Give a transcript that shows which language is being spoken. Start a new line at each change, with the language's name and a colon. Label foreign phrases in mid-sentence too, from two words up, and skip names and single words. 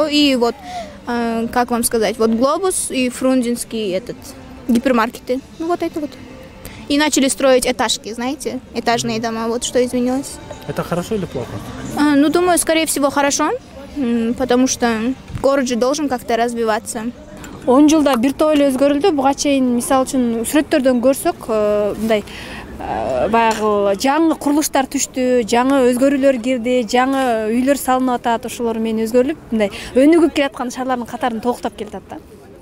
Russian: И вот, как вам сказать, вот Глобус и Фрунзенский гипермаркеты. Ну вот это вот. И начали строить этажки, знаете, этажные дома. Вот что изменилось. Это хорошо или плохо? Ну, думаю, скорее всего, хорошо, потому что город же должен как-то развиваться.
Kyrgyz: 10 жылда бир топ эле өзгөрүлдү. Буга чейин мисалы үчүн сүрөттөрдөн көрсөк, мындай баягы жаңы курулуштар түштү, жаңы өзгөрүүлөр кирди, жаңы үйлөр салынып атат, ошолор менен өзгөрүлүп, мындай өнүгүп келаткан шаарлардын катарын толуктап келатат да.